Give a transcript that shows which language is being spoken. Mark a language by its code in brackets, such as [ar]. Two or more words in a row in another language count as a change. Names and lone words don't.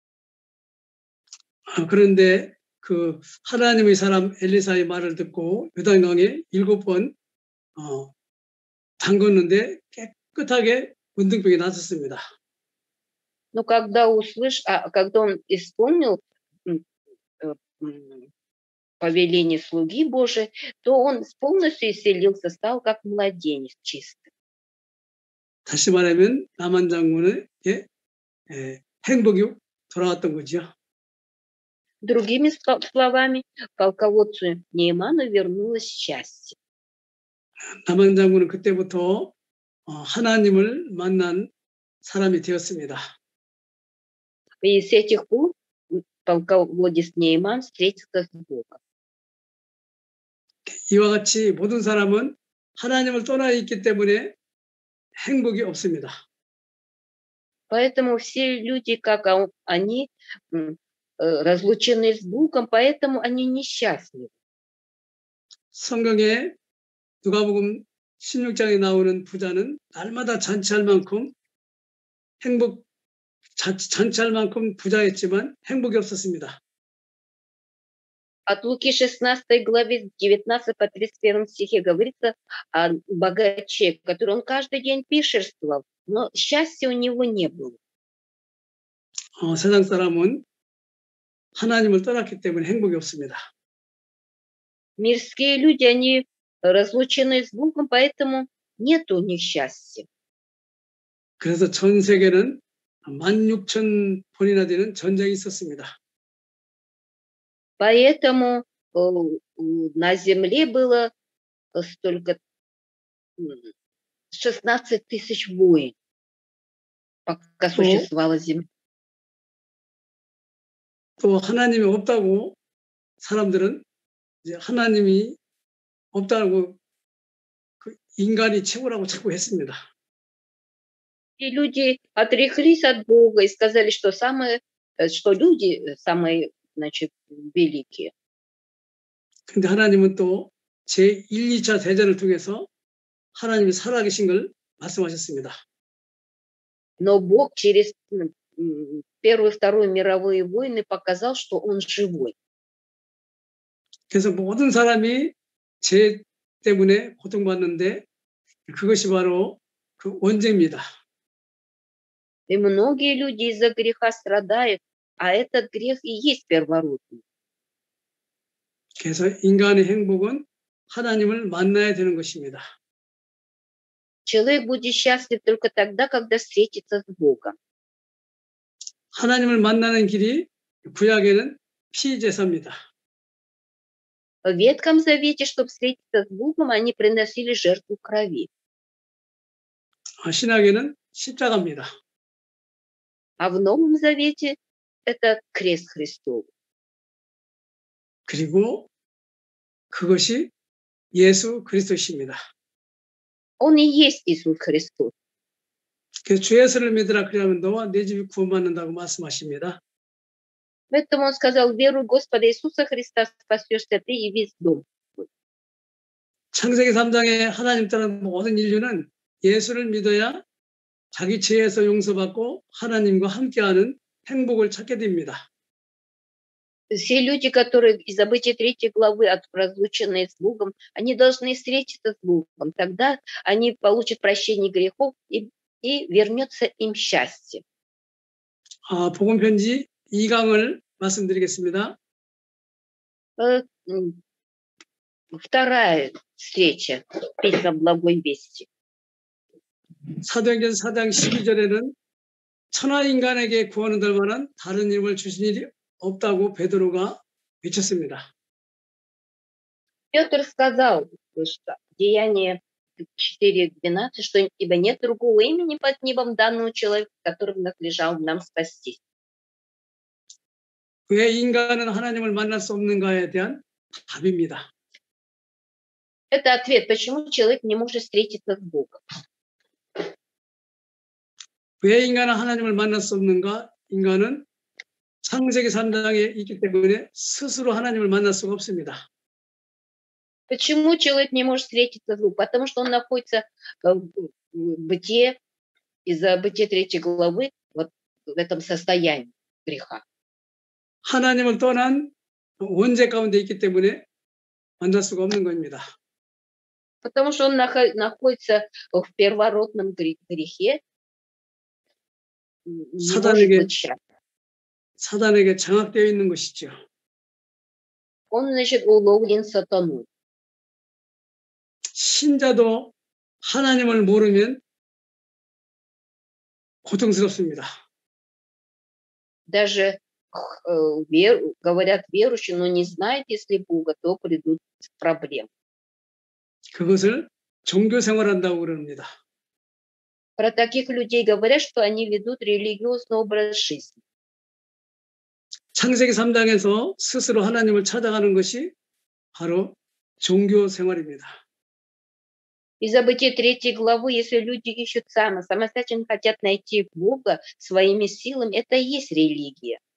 [ko] 그런데 그 하나님의 사람 엘리사의 말을 듣고 요단강에 7번 담궜는데 깨끗하게 문둥병이 났었습니다. [ru] Но когда он исполнил повеление слуги Божией, то он полностью исцелился, стал как младенец чистый. [ko] 다시 말하면 나만 장군에게 행복이 돌아왔던 거죠. [ru] Другими словами, полководцу Нейману вернулось счастье. [ko] 나만 장군은 그때부터 하나님을 만난 사람이 되었습니다. [ru] И с этих пор полководец Нейман встретился с Богом. [ko] 이와 같이 모든 사람은 하나님을 떠나 있기 때문에 행복이 없습니다. [ru] Поэтому все люди, как они, разлучены с Богом, поэтому они несчастливы. [ko] 성경에 누가복음 16장에 나오는 부자는 날마다 잔치할 만큼 잔치할 만큼 부자였지만 행복이 없었습니다. [ru] От Луки 16 главе 19 по 31 стихе говорится о богаче, который он каждый день пиршествовал, но счастья у него не было. [ko] 세상 사람은 하나님을 떠났기 때문에 행복이 없습니다. [ru] Мирские люди, они разлучены с Богом, поэтому нет у них счастья. [ko] 그래서 전 세계는 16,000번이나 되는 전쟁이 있었습니다. [ru] Поэтому на земле было столько 16 тысяч войн, пока существовала земля. [ko] 또 하나님이 없다고 사람들은 이제 하나님이 없다고 그 인간이 최고라고 자꾸 했습니다. [ru] И люди отреклись от Бога и сказали, что люди самые, значит, великие. [ko] 근데 하나님은 또 제1, 2차 대전을 통해서 하나님이 살아계신 걸 말씀하셨습니다. [ru] Но Бог через Первую и Вторую мировые войны показал, что Он живой. [ko] 그래서 모든 사람이 죄 때문에 고통받는데 그것이 바로 그 원죄입니다. [ru] И многие люди из-за греха страдают, а этот грех и есть первородный. [ko] 그래서 인간의 행복은 하나님을 만나야 되는 것입니다. [ru] Человек будет счастлив только тогда, когда встретится с Богом. [ko] 하나님을 만나는 길이 구약에는 피제사입니다. [ru] В Ветхом Завете, чтобы встретиться с Богом, они приносили жертву крови. [ko] 신약에는 십자가입니다. [ru] А в Новом Завете это крест Христов. [ko] 그리고 그것이 예수 그리스도십니다. [ru] Он и есть Иисус Христос. [ko] 그래서 주 예수를 믿으라 그러면 너와 내 집이 구원받는다고 말씀하십니다. [ru] Поэтому он сказал: веруй в Господа Иисуса Христа, спасешься ты и весь дом. [ko] 창세기 3장에 하나님 따른 모든 인류는 예수를 믿어야 자기 죄에서 용서받고 하나님과 함께하는 행복을 찾게 됩니다. [ru] Все люди, которые из Забытия 3 главы, разлученные с Богом, они должны встретиться с Богом. Тогда они получат прощение грехов и вернется им счастье. [ko] 복음 편지 2강을 말씀드리겠습니다. [ru] Вторая встреча письма благой вести. [ko] 사도행전 4장 12절에는 천하 인간에게 구원을 될 만한 다른 이름을 주신 일이 없다고 베드로가 외쳤습니다. [ru] Петр сказал, что Деяние 4:12, что ибо нет другого имени под небом данного человека, которым надлежало нам спастись. [ko] 왜 인간은 하나님을 만날 수 없는가에 대한 답입니다. [ru] Это ответ, почему человек не может встретиться с Богом. [ko] 왜 인간은 하나님을 만날 수 없는가? 인간은 창세기 3장에 있기 때문에 스스로 하나님을 만날 수가 없습니다. [ru] Почему человек не может встретиться с Богом? Потому что он находится в бытие, из-за Бытия 3 главы, вот в этом состоянии греха. [ko] 하나님을 떠난 원죄 가운데 있기 때문에 만날 수가 없는 겁니다. [ru] Потому что он находится в первородном грехе, не может быть счастлив. [ko] 사단에게 장악되어 있는 것이죠. [ru] Он, значит, уловлен сатаной. [ko] 신자도 하나님을 모르면 고통스럽습니다. [ru] Даже говорят верующие, но не знают, если Бога, то придут проблемы. [ko] 그것을 종교 생활한다고 그럽니다. [ru] Про таких людей говорят, что они ведут религиозный образ жизни. [ko] 창세기 3장에서 스스로 하나님을 찾아가는 것이 바로 종교 생활입니다. [ru] Из Бытия 3 главы, если люди ищут самостоятельно хотят найти Бога своими силами, это и есть религия.